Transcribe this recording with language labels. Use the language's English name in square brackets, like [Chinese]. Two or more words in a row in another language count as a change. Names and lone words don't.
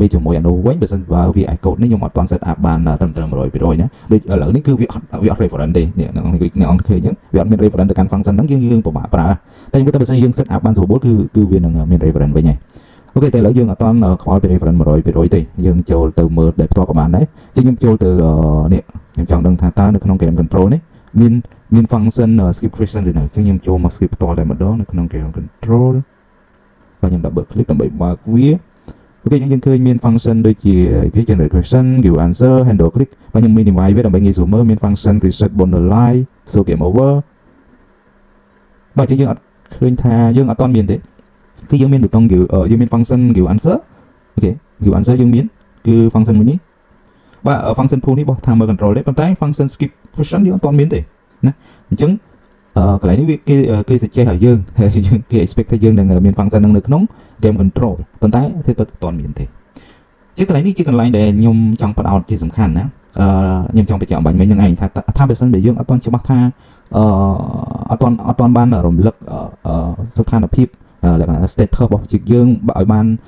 [Khmer] ជាមួយអានោះវិញបើសិនបើ VS Code នេះខ្ញុំអត់ទាន់ [English] set up [Khmer] បានត្រឹមត្រូវ 100% ណាដូចឥឡូវនេះគឺវាអត់ reference ទេអ្នកអង្គឃើញអញ្ចឹងវាអត់មាន reference ទៅកាន់ function ហ្នឹងយើងពិបាកប្រើតែបើសិនយើង [English] set up [Khmer] បានស្រួលគឺវានឹងមាន reference វិញហើយអូខេតែឥឡូវយើងអត់ទាន់ខ្វល់ពី reference 100% ទេយើងចូល ទៅមើលដែលផ្ទាល់ក៏បានដែរអញ្ចឹងខ្ញុំចូលទៅនេះខ្ញុំចង់ដឹងថាតើនៅក្នុង [English] game control [Khmer] នេះមាន [English] function skip question [Khmer] ឬនៅអញ្ចឹងខ្ញុំចូលមក skip ផ្ទាល់តែម្ដងនៅក្នុង [English] game control [Khmer] បាទខ្ញុំ [English] double click [Khmer] ដើម្បីបើកវាអូខេយើងឃើញ មាន function ដូចជា [English] generate question give answer handle click [Khmer] បាទខ្ញុំ minimize វាដើម្បីងាយស្រួលមើលមាន [English] function reset border line so game over [Khmer] បាទអញ្ចឹងយើងអត់ឃើញថាយើងអត់ទាន់មាន ទេគឺយើងមានប៊ូតុងយើងមាន [English] function give answer [Khmer] អូខេ [English] give answer [Khmer] យើងមានគឺ function មួយនេះបាទ [English] function pool [Khmer] នេះរបស់ [English] timer control [Khmer] ទេប៉ុន្តែ [English] function skip question [Khmer] យើងអត់ទាន់មានទេណាអញ្ចឹងកន្លែងនេះគេ suggest ឲ្យយើងគេ expect ថាយើងនឹងមាន function នឹងនៅក្នុង [English] game control [Khmer] ប៉ុន្តែទេអត់ទាន់មានទេជាកន្លែងនេះជាកន្លែងដែលខ្ញុំចង់បដោតជាសំខាន់ណាខ្ញុំចង់បញ្ជាក់បាញ់មិញនឹងឯងថាបើសិនបើយើងអត់ទាន់ច្បាស់ថាអត់ទាន់បានរំលឹកស្ថានភាពលក្ខណៈ status របស់ជាយើងឲ្យបាន